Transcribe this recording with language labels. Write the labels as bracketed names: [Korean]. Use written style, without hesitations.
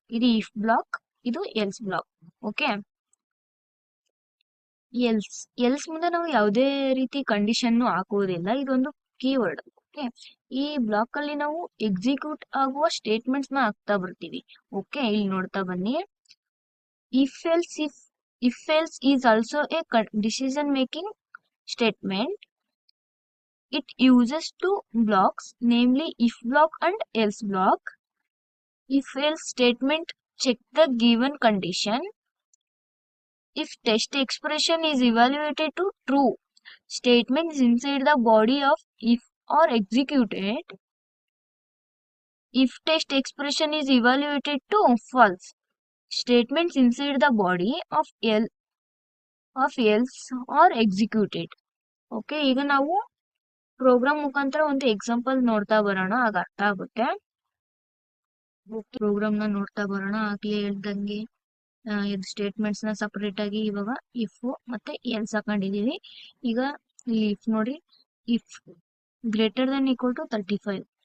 [Kannada] ಇದು if block, ಇದು else block. Okay, else ಮುಂದೆ ನಾವು ಯಾವುದೇ ರೀತಿ ಕಂಡೀಷನ್ ಹಾಕುವುದಿಲ್ಲ. ಇದೊಂದು ಕೀವರ್ಡ್. ಓಕೆ, ಈ ಬ್ಲಾಕ್ ಅಲ್ಲಿ ನಾವು ಎಕ್ಸಿಕ್ಯೂಟ್ ಆಗುವ ಸ್ಟೇಟ್ಮೆಂಟ್ಸ್ ನ ಹಾಕ್ತಾ ಬರ್ತೀವಿ. ಓಕೆ, ಇಲ್ಲಿ ನೋಡ್ತಾ ಬನ್ನಿ. [English] If else is also a decision making statement. It uses 2 blocks, namely if block and else block. If else statement check the given condition. If test expression is evaluated to true, statements inside the body of if are executed. If test expression is evaluated to false, statements inside the body of else are executed. [Kannada] Okay, ಈಗ ನಾವು program ಮುಖಾಂತರ ಒಂದು example ನೋಡ್ತಾ ಬರೋಣ, ಆಗ ಅರ್ಥ ಆಗುತ್ತೆ. Program ನ ನೋಡ್ತಾ ಬರೋಣ. ಆಗ್ಲೇ ಹೇಳ್ದಂಗೆ ಸ್ಟೇಟ್ಮೆಂಟ್ಸ್ ನ ಸಪರೇಟ್ ಆಗಿ ಇವಾಗ ಇಫ್ ಮತ್ತೆ ಎಲ್ಸ್ ಹಾಕೊಂಡಿದೀವಿ. ಈಗ ಇಲ್ಲಿ ಇಫ್ ನೋಡಿ, [English] If greater than equal to 35.